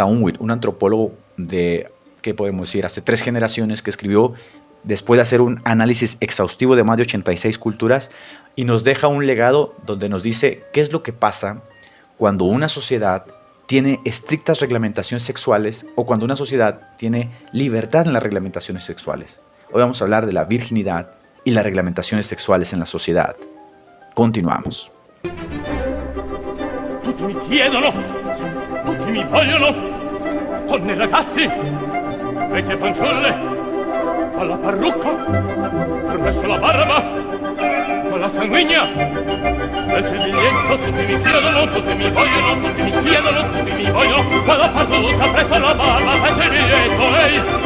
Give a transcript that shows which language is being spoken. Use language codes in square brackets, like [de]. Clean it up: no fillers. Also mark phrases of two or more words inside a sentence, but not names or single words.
[es] Unwin, un antropólogo de, ¿qué podemos decir?, hace 3 generaciones, que escribió después de hacer un análisis exhaustivo de más de 86 culturas y nos deja un legado donde nos dice qué es lo que pasa cuando una sociedad tiene estrictas reglamentaciones sexuales o cuando una sociedad tiene libertad en las reglamentaciones sexuales. Hoy vamos a hablar de la virginidad y las reglamentaciones sexuales en la sociedad. Continuamos. [it] Tutti mi chiedono, tutti mi vogliono, donne e ragazzi, vecchie fanciulle, con la parrucca, presso la barba, con la sanguigna, nel sediglietto, tutti mi chiedono, tutti mi vogliono, tutti mi chiedono, tutti mi vogliono, con la parrucca, presso la barba, presso il biglietto, ehi,